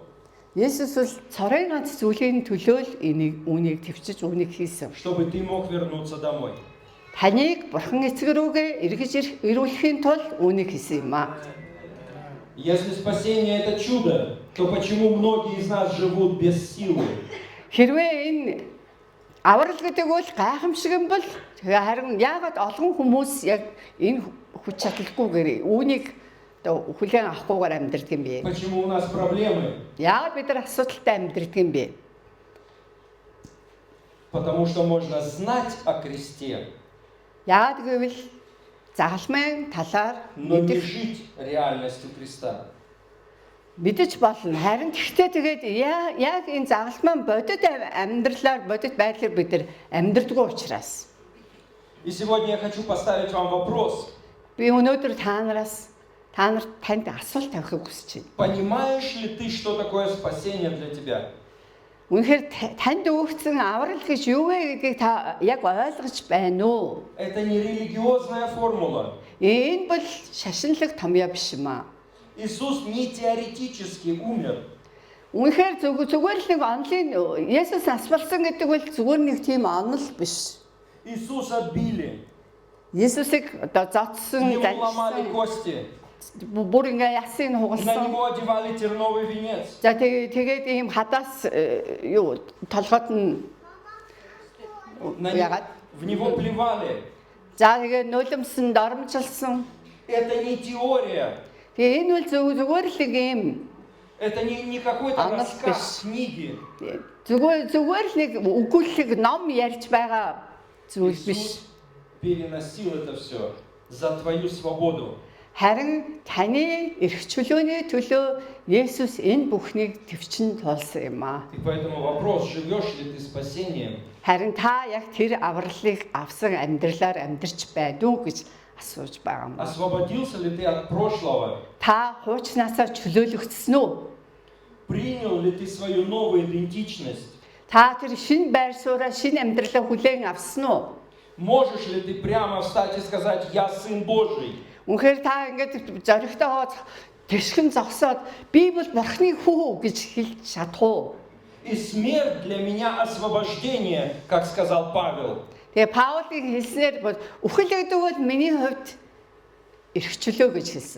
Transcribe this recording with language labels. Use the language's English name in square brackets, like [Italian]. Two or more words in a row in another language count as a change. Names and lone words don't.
[Mongolian] Есүс бол цорын ганц зүйлийн төлөө л үүнийг төвчж үүнийг хийсэн. [Russian] чтобы ты мог вернуться домой. [Mongolian] Таныг бурхан эцэг рүүгээ эргэж ирүүлэхийн тулд үүнийг хийсэн юм аа. [Russian] Если спасение – это чудо, то почему многие из нас живут без силы? [Mongolian] Хэрвээ энэ аврал гэдэг бол гайхамшиг юм бол харин яагаад олон хүмүүс яг энэ хүч чадалгүйгээр үүнийг хүлээн авахгүйгээр амьдардаг юм бэ? [Russian] Почему у нас проблемы? [Mongolian] Яагаад бид нар асуудалтай амьдардаг юм бэ? [Russian] Потому что можно знать о кресте, [Mongolian] Яагаад гэвэл загалмайн талаар [Russian] но не жить реальностью креста. [Mongolian] мэдэж болно. Харин тэгтээ тэгээд яг энэ загалмайн бодит амьдралаар бодит байдлаар бид нар амьдрдаггүй учраас. [Russian] И сегодня я хочу поставить вам вопрос. [Mongolian] Би өнөөдөр та нарт танд асуулт тавихыг хүсэж байна. [Russian] Понимаешь ли ты, что такое спасение для тебя? [Mongolian] Үнэхээр танд өгсөн аврал гэж юу вэ гэдгийг та яг ойлгож байна уу? [Russian] Это не религиозная формула. [Mongolian] Энэ бол шашинлаг томьёо биш юм аа. [Russian] Иисус не теоретически умер. [Mongolian] Үнэхээр зүгээр л нэг онлын Есүс нас болсон гэдэг бол зүгээр нэг тийм онол биш. [Russian] Иисуса били. [Mongolian] Есүсийг одоо зодсон, [Russian] Ему ломали кости. [Mongolian] бүр ингээ ясын [Russian] На [Mongolian] хугалсан. [Russian] него одевали терновый венец. [Mongolian] За тэгээд ийм хадаас юу толгойд нь ягаад [Russian] В него плевали. [Mongolian] за тэгээд нулимсан, доромжилсан. [Russian] Это не теория. [Mongolian] Тэгээ энэ бол зүгээр л нэг юм [Russian] Это не какой-то Анна рассказ Спис. книги. [Mongolian] зүгээр л нэг өгүүлэг ном ярьж байгаа зүйл биш. [Russian] Иисус переносил это все за твою свободу. [Mongolian] Харин таны эрх чөлөөний төлөө Есүс энэ бүхнийг төвчин тулсан юм аа. [Russian] И поэтому вопрос, живешь ли ты спасением? [Mongolian] Харин та яг тэр авралыг авсан амьдралаар амьдарч байна уу гэж асууж байгаа юм. [Russian] Освободился ли ты от прошлого? [Mongolian] Та хуучнаасаа чөлөөлөгдсөн үү? [Russian] Принял ли ты свою новую идентичность? [Mongolian] Та тэр шинэ байр сууриа, шинэ амьдралаа хүлээн авсан уу? [Russian] Можешь ли ты прямо встать и сказать, я Сын Божий? [Mongolian] Үнэхээр та ингээд зоригтойгоо тэшхэн зогсоод би бол бурхны хүү гэж хэлж чадах уу? [Russian] И смерть для меня освобождение, как сказал Павел. [Mongolian] Тэгээ Паулын хэлснээр бол үхэл гэдэг бол миний хувьд эрх чөлөө гэж хэлсэн.